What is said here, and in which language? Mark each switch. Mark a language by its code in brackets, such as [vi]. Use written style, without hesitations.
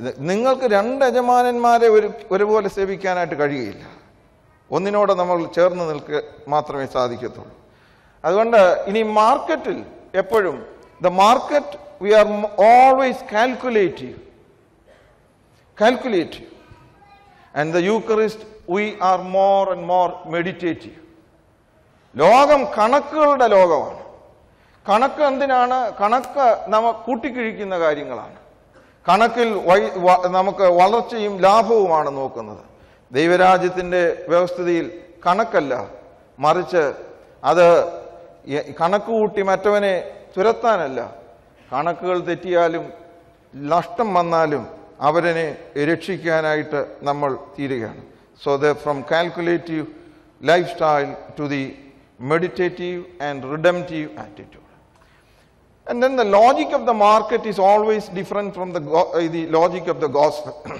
[ml] നിങ്ങൾക്ക് 2 യജമാനന്മാരെ ഒരുപോലെ സേവിക്കാനായിട്ട് കഴിയുകയില്ല. ഒന്നിനോട് നമ്മൾ ചേർന്ന് മാത്രമേ സാധിക്കത്തുള്ളൂ. അതുകൊണ്ട് ഇനി മാർക്കറ്റിൽ എപ്പോഴും [en] The market we are always calculative. And the Eucharist, we are more and more meditative. [ml] ലോകം കണക്കുകളുടെ ലോകമാണ്. കണക്ക് എന്തിനാണ്? കണക്ക് കൂട്ടിക്കിഴിക്കുന്ന കാര്യങ്ങളാണ്. കണക്കിൽ നമുക്ക് വളർച്ചയും ലാഭവുമാണ് നോക്കുന്നത്. ദൈവരാജ്യത്തിൻ്റെ വ്യവസ്ഥിതിയിൽ കണക്കല്ല, മറിച്ച് അത് കണക്ക് കൂട്ടി മറ്റവനെ തുരത്താനല്ല. കണക്കുകൾ തെറ്റിയാലും നഷ്ടം വന്നാലും അവരനെ രക്ഷിക്കാനായിട്ട് നമ്മൾ തീരുകയാണ്. [en] So from calculative life style to the meditative and redemptive attitude. And then the logic of the market is always different from the logic of the gospel.